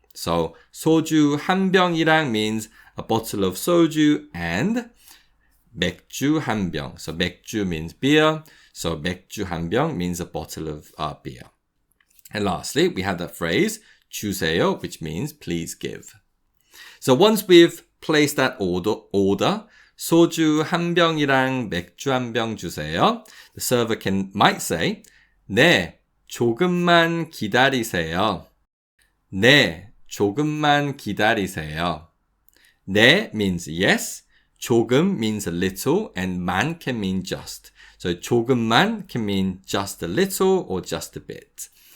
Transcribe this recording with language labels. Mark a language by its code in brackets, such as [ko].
[en] So [ko] 소주 한 병이랑 [en] means a bottle of soju and [ko] 맥주 한 병. [en] So 맥주 means beer. So 맥주 한 병 means a bottle of beer. And lastly, we have that phrase 주세요, which means please give. So once we've placed that order, [ko] 소주 한 병이랑 맥주 한 병 주세요. [en] The server might say, [ko] 네, 조금만 기다리세요. 네, 조금만 기다리세요. 네 [en] means yes. 조금 means a little, and 만 can mean just. So 조금만 can mean just a little or just a bit.